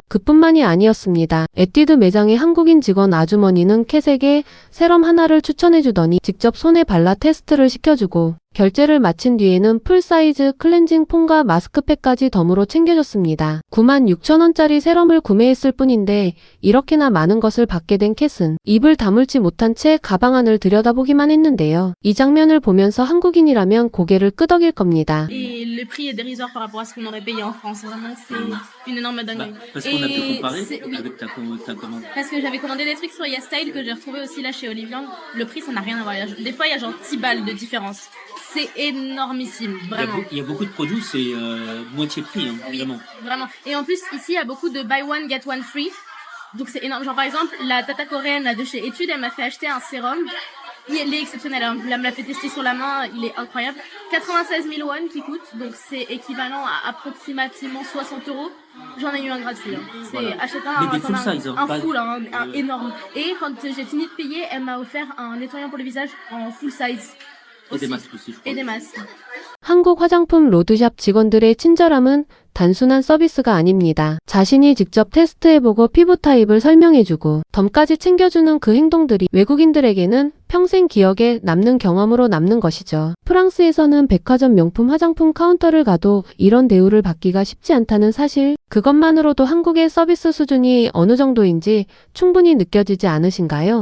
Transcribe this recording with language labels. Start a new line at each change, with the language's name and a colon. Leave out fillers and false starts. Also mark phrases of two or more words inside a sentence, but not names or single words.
Korean: 그뿐만이 아니었습니다. 에뛰드 매장의 한국인 직원 아주머니는 캣에게 세럼 하나를 추천해주더니 직접 손에 발라 테스트를 시켜주고 결제를 마친 뒤에는 풀사이즈 클렌징 폼과 마스크팩까지 덤으로 챙겨줬습니다. 96,000원짜리 세럼을 구매했을 뿐인데 이렇게나 많은 것을 받게 된 캣은 입을 다물지 못한 채 가방 안을 들여다보기만 했는데요. 이 장면을 보면서 한국인이라면 고개를 끄덕일 겁니다.
French: Et le prix est dérisoire par rapport à ce qu'on aurait payé en France. Vraiment, c'est une énorme dinguerie. Parce qu'on a pu Et comparer oui, avec ta commande. parce que j'avais commandé des trucs sur YesStyle que j'ai retrouvé aussi là chez Olivian. Le prix, ça n'a rien à voir. Des fois, il y a genre 10 balles de différence. C'est énormissime, vraiment. Il y a beaucoup de produits, c'est moitié prix, hein, Oui, vraiment. vraiment. Et en plus, ici, il y a beaucoup de
English: buy one, get one free.
French: Donc c'est énorme. Genre par exemple, la tata coréenne là, de chez Etude, elle m'a fait acheter un sérum. Il est exceptionnel. Hein. Elle me l'a fait tester sur la main. Il est incroyable. 96 000 won qui coûte. Donc c'est équivalent à approximativement 60 euros. J'en ai eu un gratuit. Hein. C'est Voilà. acheter Mais des
English: full size,
French: hein, un pas- full, hein, un énorme. Et quand j'ai fini de payer, elle m'a offert un nettoyant pour le visage en
English: full size.
French: Et des aussi. masques aussi, je crois. Et des masques.
Korean: 한국 화장품 로드샵 직원들의 친절함은 단순한 서비스가 아닙니다. 자신이 직접 테스트해보고 피부 타입을 설명해주고 덤까지 챙겨주는 그 행동들이 외국인들에게는 평생 기억에 남는 경험으로 남는 것이죠. 프랑스에서는 백화점 명품 화장품 카운터를 가도 이런 대우를 받기가 쉽지 않다는 사실, 그것만으로도 한국의 서비스 수준이 어느 정도인지 충분히 느껴지지 않으신가요?